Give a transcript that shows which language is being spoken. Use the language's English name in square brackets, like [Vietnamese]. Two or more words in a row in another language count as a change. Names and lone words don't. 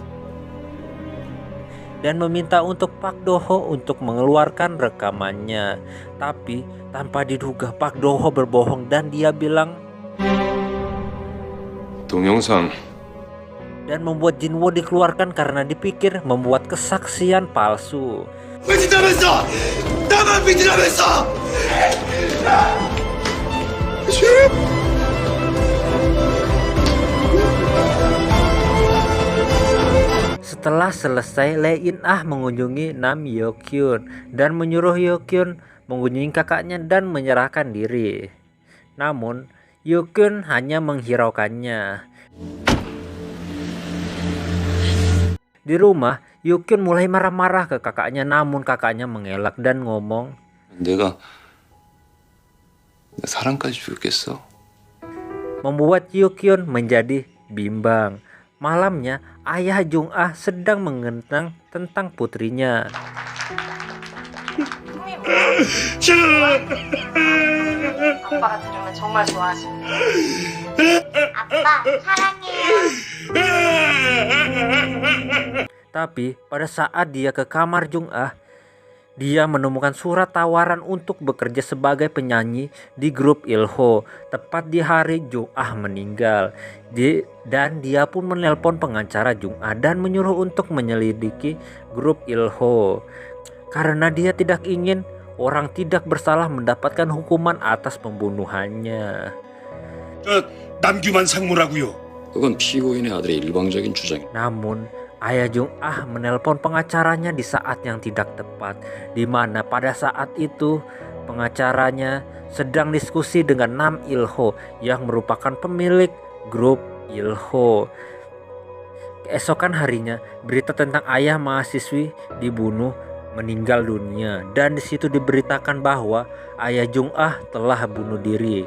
[Indonesian] Dan meminta untuk Pak Do-ho untuk mengeluarkan rekamannya. Tapi tanpa diduga Pak Do-ho berbohong dan dia bilang [Korean] 동영상 [Indonesian] dan membuat Jin-woo dikeluarkan karena dipikir membuat kesaksian palsu. [Korean] 삐진다면서! 나만 삐진다면서! [Indonesian] Setelah selesai, Lee In-ah mengunjungi Nam Hyo-kyun dan menyuruh Hyo-kyun mengunjungi kakaknya dan menyerahkan diri. Namun, Hyo-kyun hanya menghiraukannya. Di rumah, Hyo-kyun mulai marah-marah ke kakaknya, namun kakaknya mengelak dan ngomong, [Korean] 내가 내 사랑까지 주겠어? [Indonesian] membuat Hyo-kyun menjadi bimbang. Malamnya, ayah Jung-ah sedang mengenang tentang putrinya. [Korean] 아빠가 들으면 정말 좋아하지. 아빠 사랑해요. [Indonesian] Tapi pada saat dia ke kamar Jung-ah, dia menemukan surat tawaran untuk bekerja sebagai penyanyi di grup Il-ho tepat di hari Jung-ah meninggal. Dan dia pun menelpon pengacara Jung-ah dan menyuruh untuk menyelidiki grup Il-ho karena dia tidak ingin orang tidak bersalah mendapatkan hukuman atas pembunuhannya. [Korean] 남규만 상무라고요. 그건 피고인의 아들의 일방적인 주장이다. [Indonesian] Namun ayah Jung-ah menelpon pengacaranya di saat yang tidak tepat, di mana pada saat itu pengacaranya sedang diskusi dengan Nam Il-ho yang merupakan pemilik grup Il-ho. Keesokan harinya, berita tentang ayah mahasiswi dibunuh meninggal dunia, dan di situ diberitakan bahwa ayah Jung-ah telah bunuh diri.